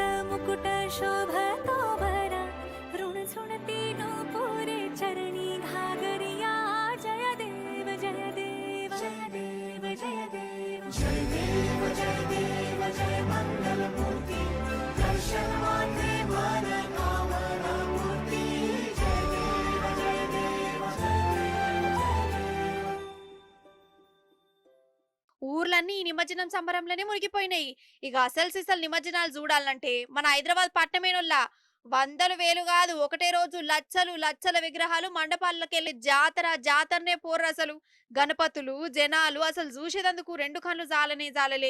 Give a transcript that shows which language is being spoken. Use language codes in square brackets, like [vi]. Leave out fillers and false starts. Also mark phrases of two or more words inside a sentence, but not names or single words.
[mr] मुकुट शोभतो भरा ऋण झुणती नूपुरे चरणी घागरिया जय देव जय देव जय देव जय देव जय देव जय देव जय मंगल मूर्ती दर्शन मात्रे मन कामना मूर्ती जय देव जय देव जय देव जय देव. [te] ఊర్లన్నీ ఈ నిమజ్జనం సంబరంలోనే మునిగిపోయినాయి. ఇక అసలు సిసలు నిమజ్జనాలు చూడాలంటే మన హైదరాబాద్ పట్టణమేనొల్లా వందలు వేలు కాదు, ఒకటే రోజు లచ్చలు లచ్చల విగ్రహాలు మండపాలకెళ్ళి జాతరనే పోర్రు. అసలు గణపతులు జనాలు అసలు చూసేదందుకు 2 కళ్ళు జాలలే.